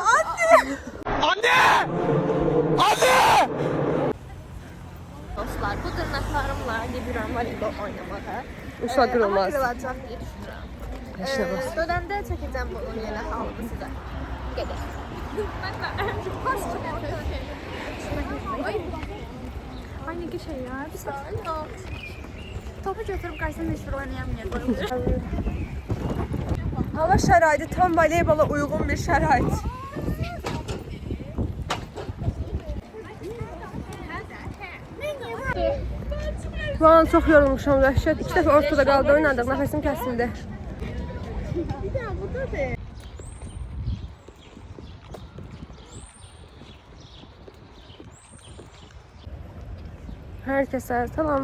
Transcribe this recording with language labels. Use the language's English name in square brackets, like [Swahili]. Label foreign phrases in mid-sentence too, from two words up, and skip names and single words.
[Azerbaijani] Dostlar, bu dırnaqlarımla gedirəm voleybol oynamağa. Uşaq qırılmaz. Qırılacaq deyə düşünürəm. Dönəndə çəkəcəm bunun yenə halını sizə. [Turkish] Gedək. Ay ne şey ya. Bir saniye. Topu götürüp karşısına meşhur oynayamayacağım. [Azerbaijani] Hava şəraiti tam voleybola uyğun bir şərait. Bu an çox yorulmuşam, dəhşət. 2 dəfə ortada qaldı, oynadıq, nəfəsim kəsildi. Hər kəsə salam.